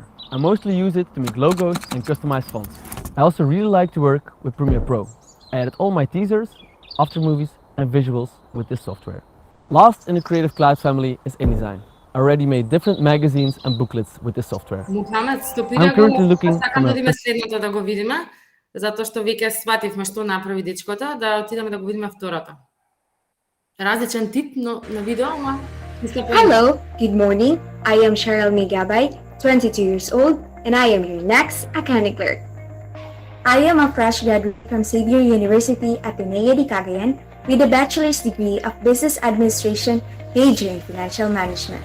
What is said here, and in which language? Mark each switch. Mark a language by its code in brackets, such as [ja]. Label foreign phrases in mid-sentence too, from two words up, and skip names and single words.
[en] I mostly use it to make logos and customize fonts. I also really like to work with Premiere Pro. I edit all my teasers, after movies, and visuals with this software. Last in the Creative Cloud family is InDesign. already made different magazines and booklets with this software. [mk] Мухамед, [en] I'm [mk] стопира [en] currently [mk] го, [en] looking [mk] сакам [en] from [mk] да [en] a [mk] видиме следното да го видиме, затоа што веќе свативме што направи дечкото, да отидеме да го видиме второто. Различен тип на видео, ама [en] Hello, good morning. I am Cheryl Migabay, 22 years old, and I am your next accounting clerk. I am a fresh graduate from Xavier University Ateneo de Cagayan with a bachelor's degree of business administration, major in financial management.